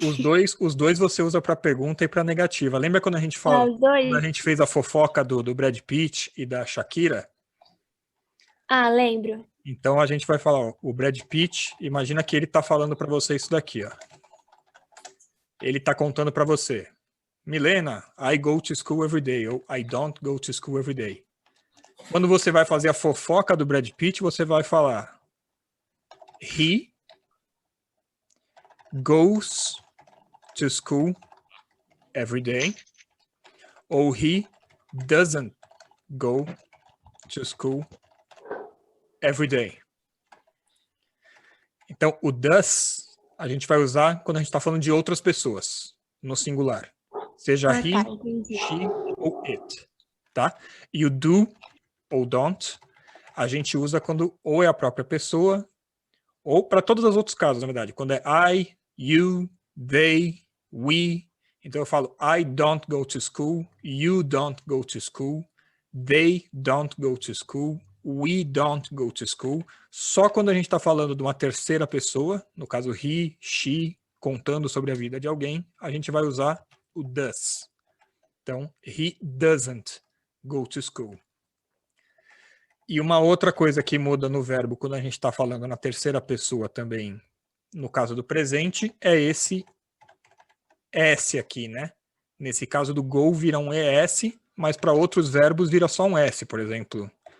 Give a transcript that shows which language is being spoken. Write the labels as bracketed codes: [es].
[pt] Os dois você usa para pergunta e para negativa. Lembra quando a gente fala, os dois? quando a gente fez a fofoca do Brad Pitt e da Shakira? Lembro. Então a gente vai falar, ó, o Brad Pitt, imagina que ele tá falando para você isso daqui, ó. Ele tá contando para você. [en] Milena, I go to school every day, [pt] ou [en] I don't go to school every day. [pt] Quando você vai fazer a fofoca do Brad Pitt, você vai falar [en] he goes to school every day, [pt] ou [en] he doesn't go to school every day. [pt] Então, o does a gente vai usar quando a gente está falando de outras pessoas, no singular. Seja he, she ou it, tá? E o do ou don't a gente usa quando ou é a própria pessoa, ou para todos os outros casos, na verdade. Quando é I, you, they, we. Então eu falo [en] I don't go to school, you don't go to school, they don't go to school, we don't go to school. [pt] Só quando a gente está falando de uma terceira pessoa, no caso he, she, contando sobre a vida de alguém, a gente vai usar o does. Então, [en] he doesn't go to school. [pt] E uma outra coisa que muda no verbo quando a gente está falando na terceira pessoa também, no caso do presente, é esse S aqui, né? Nesse caso do go vira um ES, mas para outros verbos vira só um S, por exemplo.